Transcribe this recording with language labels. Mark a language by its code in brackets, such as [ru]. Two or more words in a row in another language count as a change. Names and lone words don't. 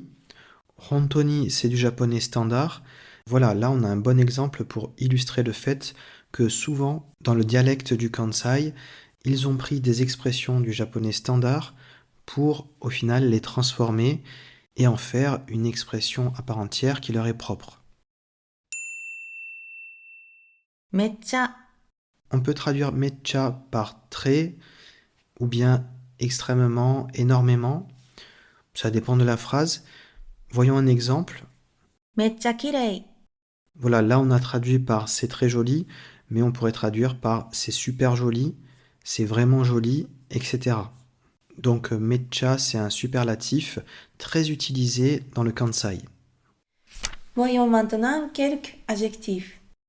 [fr] Hontoni, c'est du japonais standard. Voilà, là on a un bon exemple pour illustrer le fait que souvent, dans le dialecte du Kansai, ils ont pris des expressions du japonais standard pour, au final, les transformer et en faire une expression à part entière qui leur est propre. Mecha. On peut traduire mecha par très ou bien extrêmement, énormément. Ça dépend de la phrase. Voyons un exemple. [ja] Mecha kirei. [fr] Voilà, là on a traduit par c'est très joli, mais on pourrait traduire par c'est super joli, c'est vraiment joli, etc. Donc mecha, c'est un superlatif très utilisé dans le Kansai. Voyons maintenant quelques adjectifs.